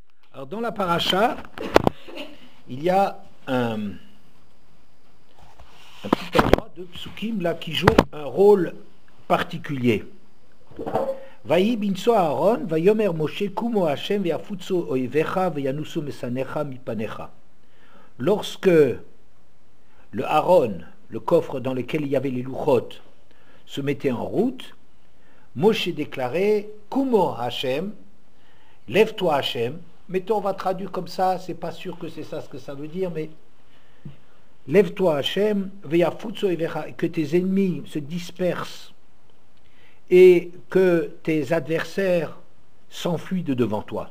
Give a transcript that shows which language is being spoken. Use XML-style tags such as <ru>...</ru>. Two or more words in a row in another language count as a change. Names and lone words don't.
<fr>Alors dans la paracha, il y a un petit endroit de psukim là qui joue un rôle particulier.</fr> <he>ויהי בנסע אהרן, ויאמר משה קומה השם ויפצו איביך וינסו משנאיך מפניך.</he> <fr>Lorsque le Aaron, le coffre dans lequel il y avait les louchot, se mettait en route, Moshe déclarait</fr> <he>קומה השם,</he> <fr>lève-toi Hashem. Mettons, on va traduire comme ça, c'est pas sûr que c'est ça ce que ça veut dire, mais lève-toi Hashem, que tes ennemis se dispersent et que tes adversaires s'enfuient de devant toi.</fr>